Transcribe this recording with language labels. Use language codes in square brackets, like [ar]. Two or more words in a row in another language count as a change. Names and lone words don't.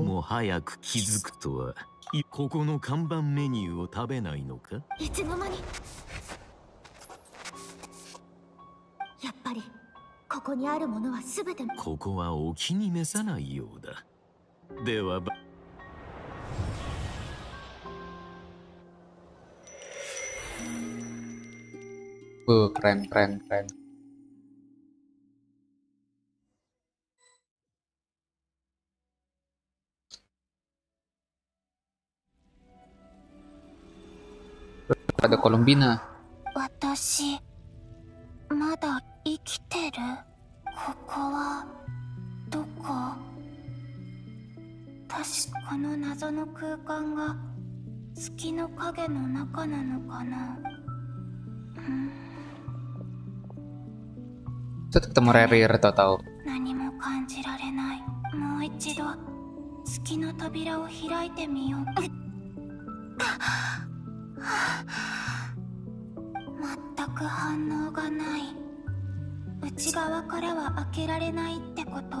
[ja] も早く気づくとは。ここの看板メニューを食べないのか？いつの間に。やっぱりここにあるものは全て。ここはお気に召さないようだ。では [id] Keren, keren, keren. Pada Columbina. [ja] 私まだ生きてる？ここはどこ？確かこの謎の空間が月の影の中なのかな。 [id] Terus ketemu Rare tahu-tahu. [ja] 何も感じられない。もう一度月の扉を開いてみよう。全く反応がない。内側からは開けられないってこと？